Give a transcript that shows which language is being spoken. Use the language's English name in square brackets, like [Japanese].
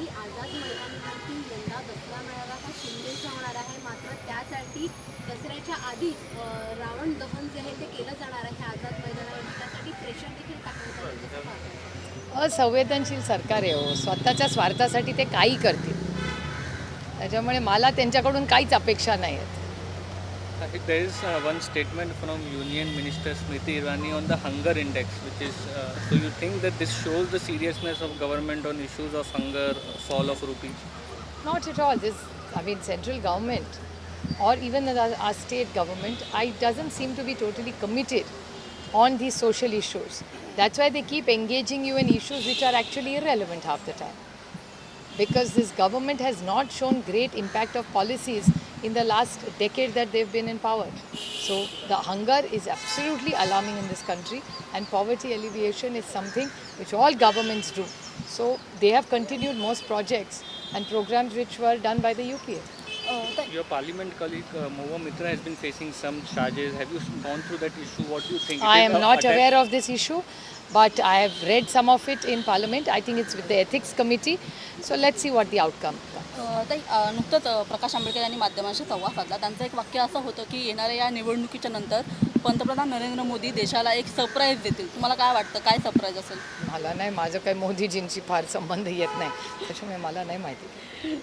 [Marathi] काही आझाद मैदानावरती यंदा दसरा मेळावा हा शिंदेचा होणार आहे, मात्र त्यासाठी दसऱ्याच्या आधी रावण दहन जे आहे ते केलं जाणार आहे आझाद मैदानावरती. त्यासाठी प्रेशर देखील टाकण्यात आलं. असंवेदनशील सरकार आहे हो. स्वतःच्या स्वार्थासाठी ते काही करतील. त्याच्यामुळे मला त्यांच्याकडून काहीच अपेक्षा नाही आहेत. [English] There is one statement from Union Minister Smriti Irani on the hunger index, which is so you think that this shows the seriousness of government on issues of hunger, fall of rupee? Not at all. Central government or even our state government, doesn't seem to be totally committed on these social issues. That's why they keep engaging you in issues which are actually irrelevant half the time. Because this government has not shown great impact of policies in the last decade that they've been in power. So the hunger is absolutely alarming in this country, and poverty alleviation is something which all governments do. So they have continued most projects and programs which were done by the UPA. Your parliament colleague Mohua Mitra has been facing some charges. Have you gone through that issue? What do you think? I am not aware of this issue, but I have read some of it in Parliament. I think it's with the Ethics Committee. So let's see what the outcome comes. [Marathi] नुकतंच प्रकाश आंबेडकर यांनी माध्यमांशी संवाद साधला. त्यांचं एक वाक्य असं होतं की येणाऱ्या या निवडणुकीच्या नंतर पंतप्रधान नरेंद्र मोदी देशाला एक सरप्राईज देतील. तुम्हाला काय वाटतं, काय सरप्राईज असेल? मला नाही, माझं काही मोदीजींशी फार संबंध येत नाही, त्याच्यामुळे मला नाही माहिती.